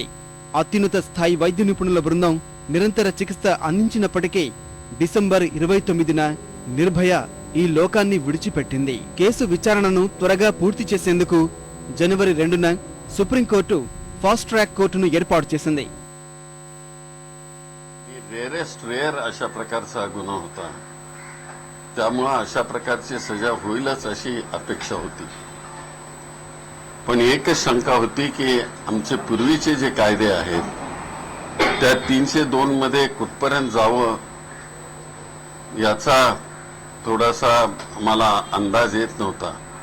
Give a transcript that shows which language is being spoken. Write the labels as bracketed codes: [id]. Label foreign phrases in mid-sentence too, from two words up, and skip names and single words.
[te] అత్యున్నత స్థాయి వైద్య నిపుణుల బృందం నిరంతర చికిత్స అందించినప్పటికీ డిసెంబర్ 29న నిర్భయ ఈ లోకాన్ని విడిచిపెట్టింది. కేసు విచారణను త్వరగా పూర్తి చేసేందుకు జనవరి 2న సుప్రీంకోర్టు [en] fast track [te] కోర్టును ఏర్పాటు చేసింది. [mr] रेअर अशा प्रकारचा गुन्हा होता, त्यामुळे अशा प्रकारची सजा होईलच अशी अपेक्षा होती. पण एकच शंका होती की आमचे पूर्वीचे जे कायदे आहेत त्या 302 मध्ये कुठपर्यंत जावं याचा थोडासा आम्हाला अंदाज येत नव्हता.